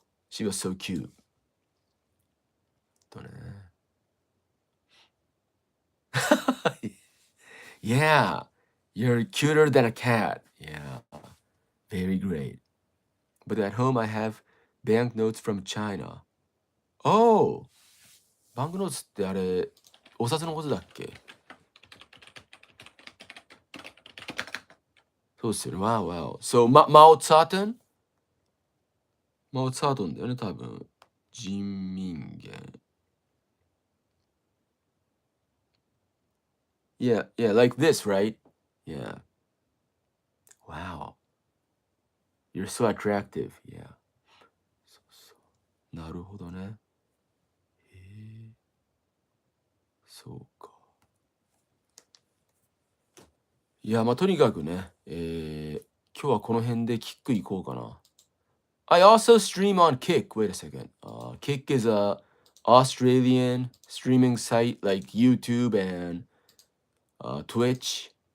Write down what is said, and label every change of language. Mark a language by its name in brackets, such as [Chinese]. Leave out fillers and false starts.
[English] She was so cute. [Japanese] とね。 [English] Yeah, you're cuter than a cat. Yeah, very great. But at home I have banknotes from China. [Japanese] Oh, バンクノーツってあれ、お札のことだっけ？そうっすよね。 [English] Wow, wow. So, Mao Zedong? [Japanese] マオツァートンだよね、多分。人民元。 [English] Yeah, yeah, like this, right? Yeah. Wow. You're so attractive. Yeah. [Japanese] そうそう。なるほどね。へえ。そうか。いや、まあ、とにかくね、今日はこの辺でキック行こうかな。 [English] I also stream on Kick. Wait a second. Kick is a Australian streaming site like YouTube and Twitch.